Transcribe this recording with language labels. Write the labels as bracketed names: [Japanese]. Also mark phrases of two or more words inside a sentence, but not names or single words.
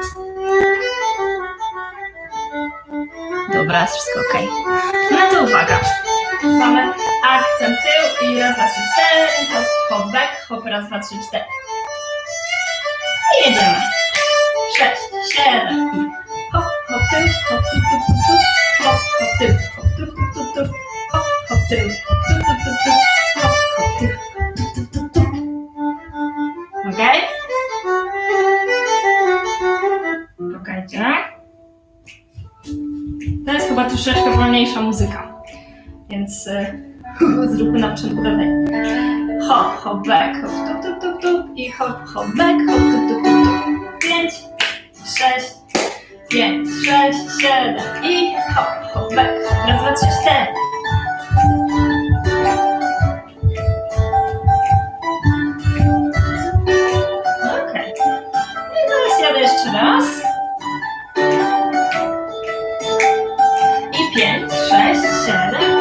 [Polish] Dobra, jest wszystko ok. No to uwaga. Mamy akcent tył i raz, dwa, trzy, cztery. Hop, hop, back, hop, raz, dwa, trzy, cztery. I jedziemy. 6, 7 i hop, hop, tył, hop, tup, tup, tup, tup. Hop, hop, tył, hop, tup, tup, tup, tup. Hop, hop, tył, hop, tup, tup, tup, tup. Hop, hop, tył, tup, tup, tup, tup. Okej? Czekajcie. To jest chyba troszeczkę wolniejsza muzyka, więc zróbmy na początku dalej. Hop, hop, back, hop, tup, tup, tup, tup. I hop, hop, back, hop, tup, tup, tup, tup. 5, 6, 5, 6, 7 i hop, hop, back. Raz, dwa, trzy, cztery. Okej. I teraz jadę jeszcze raz. I 5, 6, 7.